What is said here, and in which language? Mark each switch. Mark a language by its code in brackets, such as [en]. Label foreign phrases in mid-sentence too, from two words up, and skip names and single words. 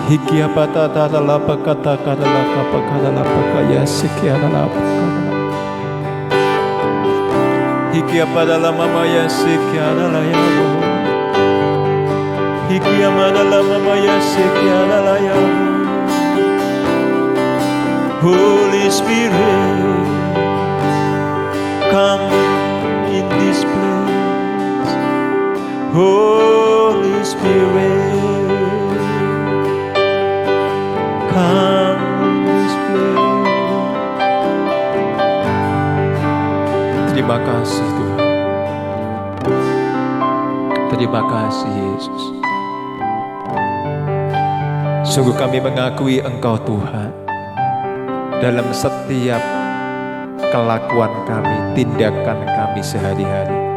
[en] Hikia patata lapa kata kata lapa kata lapa kaya sekia lapa kata. Hikia pada lama maya sekia laya. Hikia pada lama maya sekia laya. Holy Spirit, come in this place. Holy Spirit, come in this place. [id] Terima kasih Tuhan. Terima kasih Yesus. Sungguh kami mengakui Engkau Tuhan dalam setiap kelakuan kami, tindakan kami sehari-hari.